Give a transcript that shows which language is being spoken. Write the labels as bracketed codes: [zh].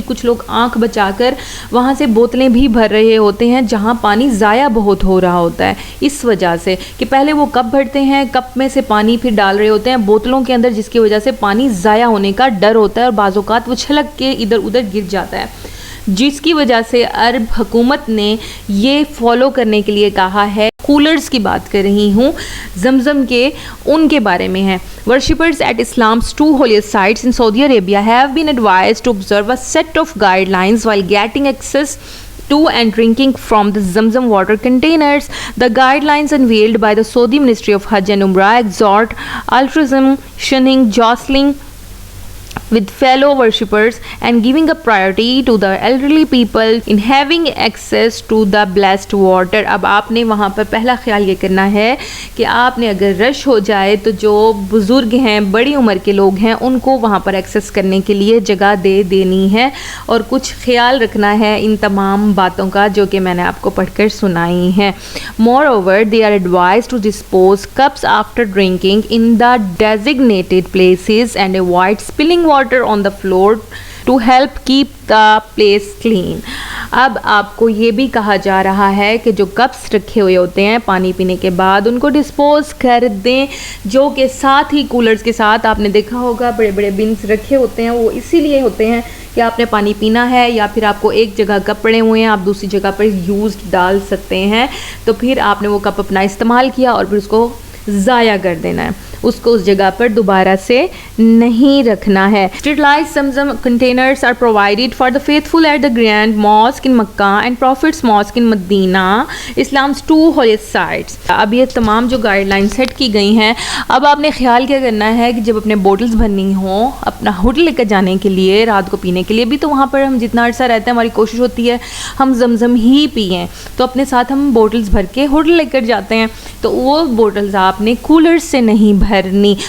[hi] कुछ लोग आंख बचाकर वहाँ से बोतलें भी भर रहे होते हैं जहाँ पानी ज़ाया बहुत हो रहा होता है, इस वजह से कि पहले वो कप भरते हैं, कप में से पानी फिर डाल रहे होते हैं बोतलों के अंदर, जिसकी वजह से पानी ज़ाया होने का डर होता है और बाज़ औक़ात वो छलक के इधर उधर गिर जाता है, जिसकी वजह से अरब हुकूमत ने ये फॉलो करने के लिए कहा है। कूलर्स की बात कर रही हूँ, जमजम के उनके बारे में है। [en] Worshippers at Islam's 2 holiest sites in Saudi Arabia have been advised to observe a set of guidelines while getting access to and drinking from the Zamzam water containers. The guidelines unveiled by the Saudi Ministry of Hajj and Umrah exhort altruism, shunning jostling with fellow worshippers and giving a priority to the elderly people in having access to the blessed water। [hi] अब आपने वहाँ पर पहला ख्याल ये करना है कि आपने अगर रश हो जाए तो जो बुज़ुर्ग हैं, बड़ी उम्र के लोग हैं, उनको वहाँ पर एक्सेस करने के लिए जगह दे देनी है और कुछ ख्याल रखना है इन तमाम बातों का जो कि मैंने आपको पढ़कर सुनाई हैं। [en] Moreover, they are advised to dispose cups after drinking in the designated places and avoid spilling water on the floor to help keep the place clean। [hi] अब आपको ये भी कहा जा रहा है कि जो कप्स रखे हुए होते हैं पानी पीने के बाद उनको डिस्पोज कर दें, जो कि साथ ही कूलर्स के साथ आपने देखा होगा बड़े बड़े बिन्स रखे होते हैं, वो इसीलिए होते हैं कि आपने पानी पीना है या फिर आपको एक जगह कप पड़े हुए हैं, आप दूसरी जगह पर यूज्ड डाल सकते हैं, तो फिर आपने वो कप अपना इस्तेमाल किया और फिर उसको ज़ाया कर देना है, उसको उस जगह पर दोबारा से नहीं रखना है। [en] Sterilized Zamzam containers are provided for the faithful at the Grand Mosque in Makkah and Prophet's Mosque in Medina, Islam's 2 holiest sites। [hi] अब ये तमाम जो गाइडलाइन सेट की गई हैं, अब आपने ख्याल क्या करना है कि जब अपने बोटल्स भरनी हो अपना होटल लेकर जाने के लिए, रात को पीने के लिए भी, तो वहाँ पर हम जितना अर्सा रहते हैं हमारी कोशिश होती है हम जमजम ही पिएँ, तो अपने साथ हम बोटल्स भर के होटल लेकर जाते हैं, तो वो बोटल्स आपने कूलर्स से नहीं भरनी।